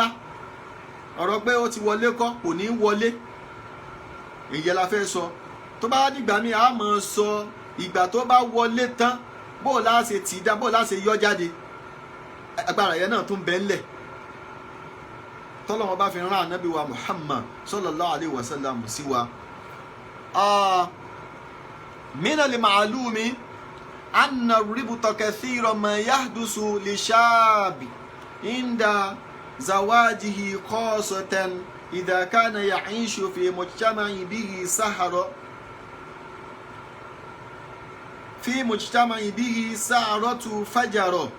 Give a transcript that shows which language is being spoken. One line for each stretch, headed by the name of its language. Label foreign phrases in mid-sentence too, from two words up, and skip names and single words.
Yoruba: Ọ̀rọ̀ pé ó ti wọlé kọ́ kò ní wọlé. Ìyẹn la fẹ́ sọ. Tó bá dìgbà míì a máa sọ ìgbà tó bá wọlé tán bó la ṣe tì í dá bó la ṣe yọ jáde. Agbára yẹn náà tún bẹ ńlẹ̀. Tọ́lọ́run bá fi rán ànábì wa Muhammad
Arabic: صلى الله عليه وسلم
Yoruba: sí wa.
Arabic: من المعلوم أن الربط كثيرا ما يحدث لشاب عند زواجه خاصة إذا كان يعيش في مجتمع به سهرة فجر.